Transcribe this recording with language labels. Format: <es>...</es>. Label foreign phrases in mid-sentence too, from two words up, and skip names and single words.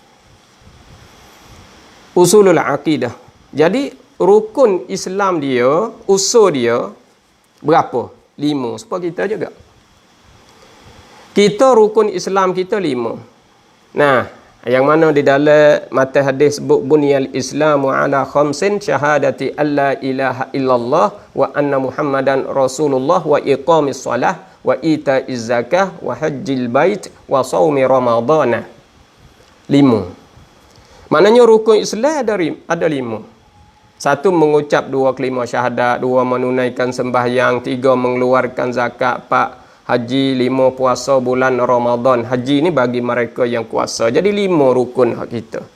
<ar>أصول العقيدة.</ar> <ms>Jadi rukun Islam dia, usul dia berapa? 5. Supaya kita juga. Kita rukun Islam kita 5. Yang mana di dalam matan hadis sebut</ms> <ar>بني الإسلام على خمس شهادة أن لا إله إلا الله وأن محمدا رسول الله وإقام الصلاة وإيتاء الزكاة وحج البيت وصوم رمضان.</ar> <ms>5. Maknanya rukun Islam ada 5. 1 mengucap 2 kalimah syahadat, 2 menunaikan sembahyang, 3 mengeluarkan zakat, 4 haji, 5 puasa bulan Ramadan. Haji ni bagi mereka yang kuasa. Jadi 5 rukun hak kita.</ms>